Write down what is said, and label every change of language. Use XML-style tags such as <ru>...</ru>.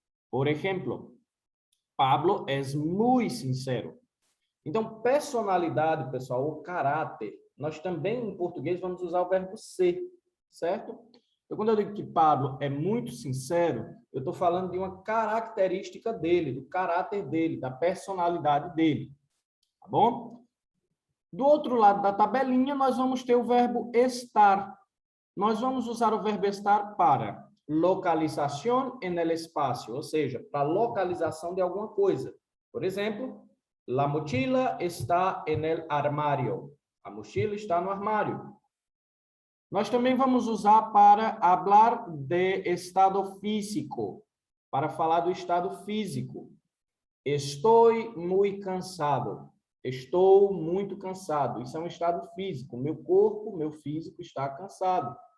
<pt>Por exemplo,</pt> <es>Pablo es muy sincero.</es> <pt>Então, personalidade, pessoal, ou caráter, nós também, em português, vamos usar o verbo ser, certo? Então, quando eu digo que Pablo é muito sincero, eu estou falando de uma característica dele, do caráter dele, da personalidade dele, tá bom? Do outro lado da tabelinha, nós vamos ter o verbo estar. Nós vamos usar o verbo estar para localização</pt> <es>en el espacio,</es> <pt>ou seja, para localização de alguma coisa. Por exemplo,</pt> <es>la mochila está en el armario.</es> <pt>A mochila está no armário. Nós também vamos usar para</pt> <es>hablar de estado físico,</es> <pt>para falar do estado físico. Estou muito cansado. Estou muito cansado. Isso é um estado físico. Meu corpo, meu físico está cansado.</pt>